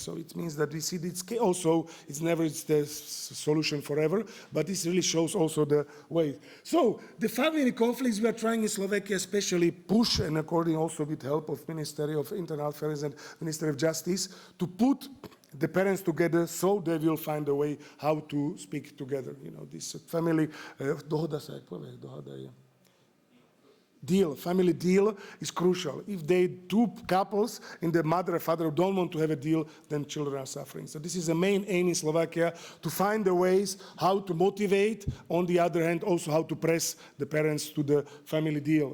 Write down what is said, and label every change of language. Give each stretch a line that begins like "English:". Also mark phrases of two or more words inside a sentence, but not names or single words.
English: So it means that we see it's also, it's never the solution forever, but this really shows also the way. So the family conflicts we are trying in Slovakia especially push, and according also with help of Ministry of Internal Affairs and Ministry of Justice, to put the parents together so they will find a way how to speak together. This family,
Slovak: dohoda sa jak povie, dohoda je.
English: Family deal is crucial. If two couples and the mother and father don't want to have a deal, then children are suffering. So this is the main aim in Slovakia, to find the ways how to motivate, on the other hand, also how to press the parents to the family deal.